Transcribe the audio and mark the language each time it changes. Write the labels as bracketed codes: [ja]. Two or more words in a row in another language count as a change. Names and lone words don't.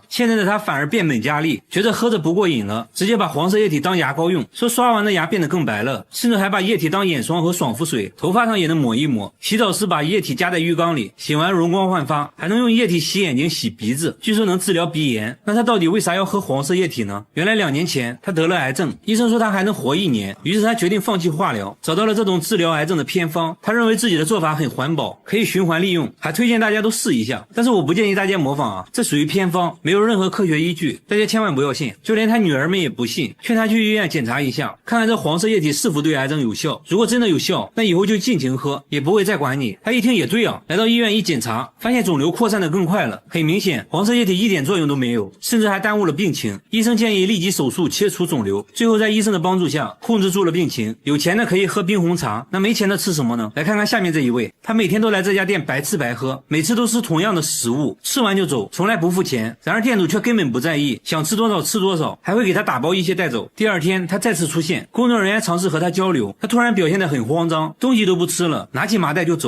[zh] 現在的他反而變本加厲，覺得喝着不過癮了，直接把黃色液體當牙膏用，說刷完的牙變得更白了，甚至還把液體當眼霜和爽肤水，頭髮上也能抹一抹。洗澡時把液體加在浴缸裡，洗完容光煥發，還能用液體洗眼睛洗鼻子，據說能治療鼻炎。那他到底為啥要喝黃色液体呢？原来2年前他得了癌症，醫生說他還能活1年，於是他決定放棄化療，找到了這種治療癌症的偏方。他認為自己的做法很環保，可以循環利用，還推薦大家都試一下。但是我不建議大家模仿啊，這屬於偏方，沒有任何科學依據，大家千萬不要信。就連他女兒們也不信，勸他去醫院檢查一下，看看這黃色液體是否對癌症有效。如果真的有效，那以後就盡情喝，也不會再管你。他一聽也對啊，來到醫院一檢查，發現腫瘤擴散得更快了。很明顯，黃色液體一點作用都沒有，甚至還耽誤了病情。醫生建議立即手術切除腫瘤，最後在醫生的幫助下控制住了病情。有錢的可以喝冰紅茶，那没錢的吃什麼呢？來看看下面這一位，他每天都來這家店白吃白喝，每次都吃同樣的食物，吃完就走，從來不付錢。然而店主卻根本不在意，想吃多少吃多少，還會給他打包一些帶走。第二天他再次出現，工作人員嘗試和他交流，他突然表現得很慌張，東西都不吃了，拿起麻袋就走。